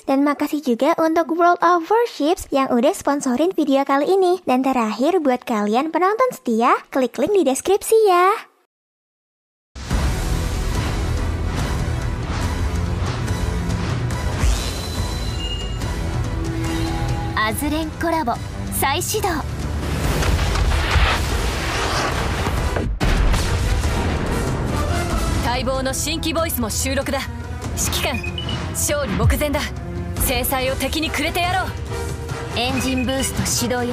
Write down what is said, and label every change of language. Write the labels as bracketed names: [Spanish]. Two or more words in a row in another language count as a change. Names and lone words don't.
[Indonesian] Dan makasih juga untuk World of Warships yang udah sponsorin video kali ini. Dan terakhir buat kalian penonton setia, klik link di deskripsi ya. [Japanese] Azuren コラボ再始動。待望の新規ボイスも収録だ。指揮官、勝利目前だ。制裁を敵にくれてやろう。エンジンブースト始動よ。